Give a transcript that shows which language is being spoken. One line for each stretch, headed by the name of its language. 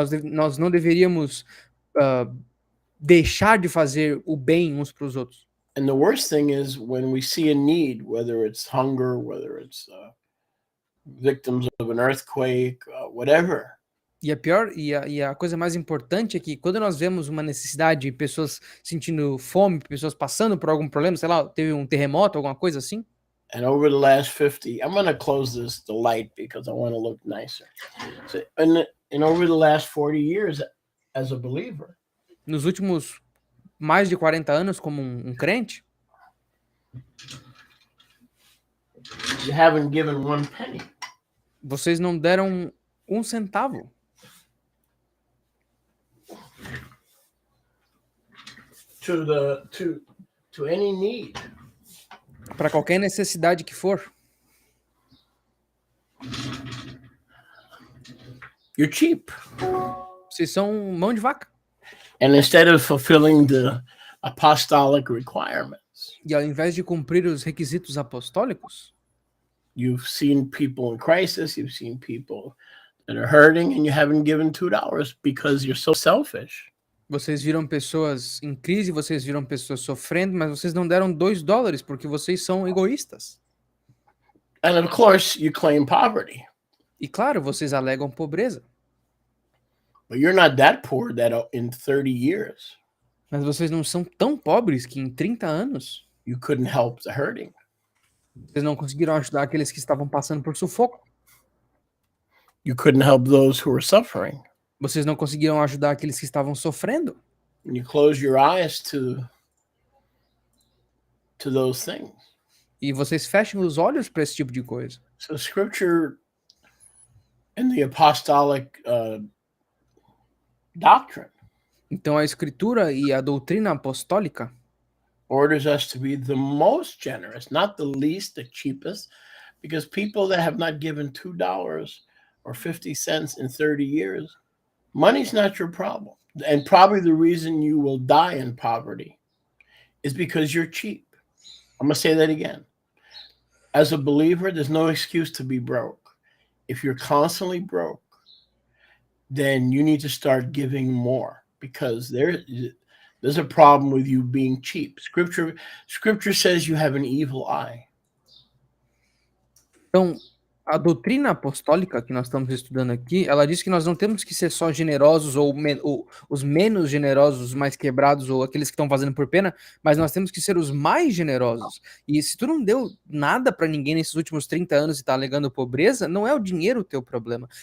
Portuguese: Nós não deveríamos deixar de fazer o bem uns para os outros.
English: And the worst thing is when we see a need, whether it's hunger, whether it's victims of an earthquake, whatever.
Portuguese: E a coisa mais importante é que quando nós vemos uma necessidade, pessoas sentindo fome, pessoas passando por algum problema, sei lá, teve um terremoto, alguma coisa assim.
English: And over the last 50, I'm going to close the light because I want to look nicer. So, and over the last 40 years as a believer,
Portuguese: Nos últimos mais de 40 anos como um crente,
English: you haven't given one penny.
Portuguese: vocês não deram um centavo
English: to any need.
Portuguese: para qualquer necessidade que for.
English: You're cheap.
Portuguese: Vocês são mão de vaca.
English: And instead of fulfilling the apostolic requirements,
Portuguese: E ao invés de cumprir os requisitos apostólicos,
English: you've seen people in crisis, you've seen people that are hurting and you haven't given $2 because you're so selfish.
Portuguese: Vocês viram pessoas em crise, vocês viram pessoas sofrendo, mas vocês não deram $2 porque vocês são egoístas.
English: And of course, you claim poverty,
Portuguese: E claro, vocês alegam pobreza,
English: but you're not that poor that in 30 years
Portuguese: mas vocês não são tão pobres que em 30 anos
English: you couldn't help the hurting.
Portuguese: vocês não conseguiram ajudar aqueles que estavam passando por sufoco.
English: You couldn't help those who were suffering.
Portuguese: Vocês não conseguiram ajudar aqueles que estavam sofrendo.
English: And you close your eyes to those things.
Portuguese: E vocês fecham os olhos para esse tipo de coisa.
English: So scripture and the apostolic doctrine
Portuguese: Então a escritura e a doutrina apostólica
English: orders us to be the most generous, not the least, the cheapest, because people that have not given $2 or 50 cents in 30 years, money's not your problem. And probably the reason you will die in poverty is because you're cheap. I'm going to say that again. As a believer, there's no excuse to be broke. If you're constantly broke, then you need to start giving more, because there's a problem with you being cheap. Scripture says you have an evil eye.
Portuguese: Então, a doutrina apostólica que nós estamos estudando aqui, ela diz que nós não temos que ser só generosos ou os menos generosos, os mais quebrados ou aqueles que estão fazendo por pena, mas nós temos que ser os mais generosos. E se tu não deu nada para ninguém nesses últimos 30 anos e está alegando pobreza, não é o dinheiro o teu problema.